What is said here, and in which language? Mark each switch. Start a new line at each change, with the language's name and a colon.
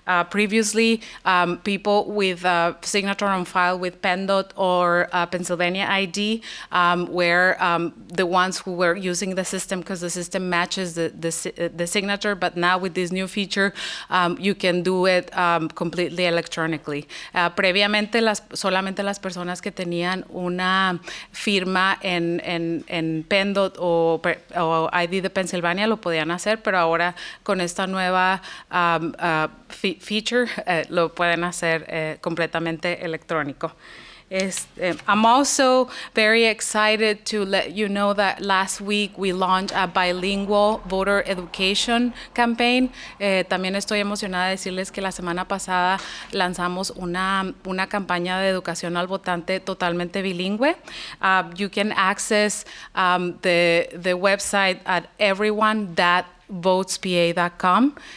English: Previously, people with signature on file with PennDOT or Pennsylvania ID were the ones who were using the system because the system matches the signature. But now with this new feature, you can do it completely electronically.
Spanish: Previamente, solamente las personas que tenían una firma en PennDOT o ID de Pennsylvania lo podían hacer, pero ahora con esta nueva feature lo pueden hacer completamente electrónico.
English: I'm also very excited to let you know that last week we launched a bilingual voter education campaign.
Spanish: También estoy emocionada de decirles que la semana pasada lanzamos una campaña de educación al votante totalmente bilingüe.
English: You can access the website at everyone.votespa.com.